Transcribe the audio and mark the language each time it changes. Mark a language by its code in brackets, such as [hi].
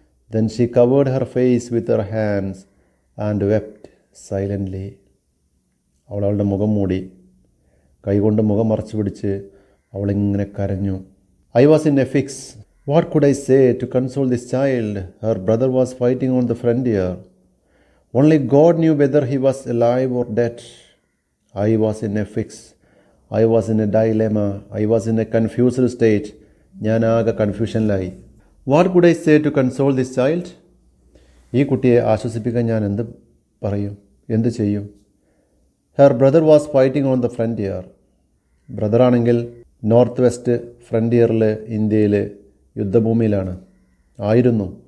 [en] Then she covered her face with her hands and wept silently. [ml] അവളുടെ മുഖം മൂടി കൈകൊണ്ട് മുഖം മറച്ചു പിടിച്ച് അവളിങ്ങനെ കരഞ്ഞു. [en] I was in a fix. What could I say to console this child? Her brother was fighting on the frontier. Only God knew whether he was alive or dead. I was in a fix. I was in a dilemma. I was in a confused state. [ml] ഞാൻ ആകെ കൺഫ്യൂഷനിലായി. [en] What could I say to console this child? [ml] ഈ കുട്ടിയെ ആശ്വസിപ്പിക്കാൻ ഞാൻ എന്ത് പറയും, എന്ത് ചെയ്യും? [en] Her brother was fighting on the frontier. [ml] ബ്രദറാണെങ്കിൽ north west ഫ്രണ്ടിയറിൽ ഇന്ത്യയിൽ യുദ്ധഭൂമിയിലാണ് ആയിരുന്നു.